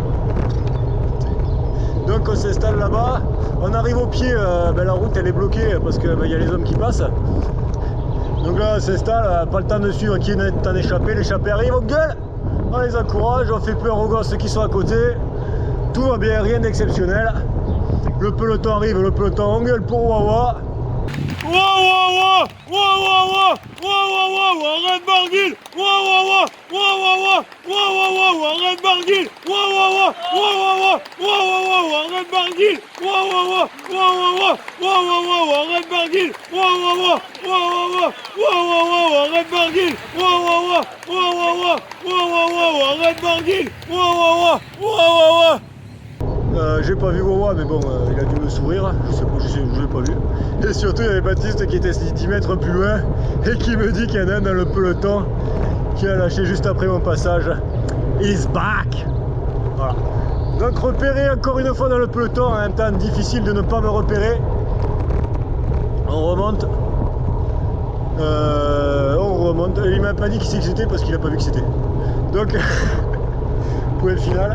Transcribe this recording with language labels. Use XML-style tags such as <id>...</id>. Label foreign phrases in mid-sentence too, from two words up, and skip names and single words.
<fr>Donc on s'installe là-bas, on arrive au pied, la route elle est bloquée parce qu'il y a les hommes qui passent. Donc là on s'installe, pas le temps de suivre qui est en échappé, l'échappée arrive, on gueule, on les encourage, on fait peur aux gosses qui sont à côté, tout va bien, rien d'exceptionnel. Le peloton arrive, le peloton on gueule pour Wawa. Wawa, Wawa, Wawa, Red Barguil, Wawa, Wawa, Wawa, Red Barguil, Wawa, Wawa, Wawa, Red Barguil, Wawa, Wawa, Wawa, Red Barguil, Wawa, Wawa, Wawa, Red Barguil, Wawa, Wawa, Wawa, Red Barguil, Wawa, Wawa. J'ai pas vu Wawa, mais bon, il a dû me sourire, je l'ai pas vu. Et surtout, il y avait Baptiste qui était 10 mètres plus loin et qui me dit qu'il y en a un dans le peloton qui a lâché juste après mon passage.</fr> <en>He's back!</en> <fr>Voilà. Donc, repéré encore une fois dans le peloton, en même temps difficile de ne pas me repérer. On remonte. Il m'a pas dit qui c'est que c'était parce qu'il a pas vu que c'était. Donc, point final.</fr>